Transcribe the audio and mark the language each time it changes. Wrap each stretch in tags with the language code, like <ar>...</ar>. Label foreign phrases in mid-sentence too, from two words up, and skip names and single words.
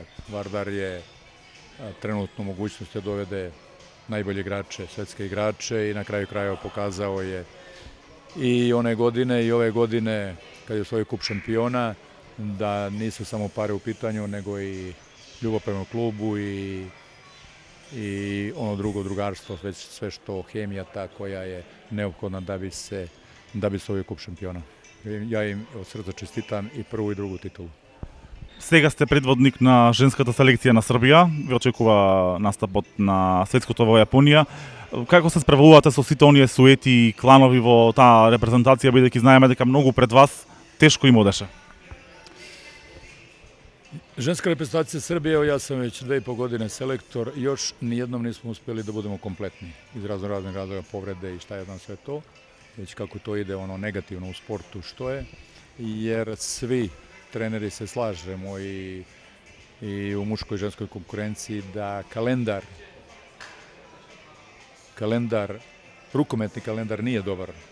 <sr>Vardar je trenutno mogućnost da dovede najbolje igrače, svetske igrače, i na kraju krajeva pokazao je i one godine i ove godine kad je osvojio kup šampiona da nisu samo pare u pitanju, nego i ljubav prema klubu i ono drugarstvo, sve što hemija ta koja je neophodna da bi se osvojio kup šampiona. Ja im od srca čestitam i prvu i drugu titulu.</sr> <mk>Сега сте предводник на женската селекција на Србија, ве очекува настапот на светското во Јапонија. Како се справувате со сите оние суети и кланови во таа репрезентација, бидејќи знаеме дека многу пред вас тешко им одеше?</mk> <sr>Ženska reprezentacija Srbije, ja sam već 2,5 godine selektor, još nijednom nismo uspjeli da budemo kompletni iz raznih razloga, povrede i šta je znam sve to, već kako to ide ono negativno u sportu što je, jer svi treneri se slažemo i u muškoj i ženskoj konkurenciji da rukometni kalendar nije dobar.</sr>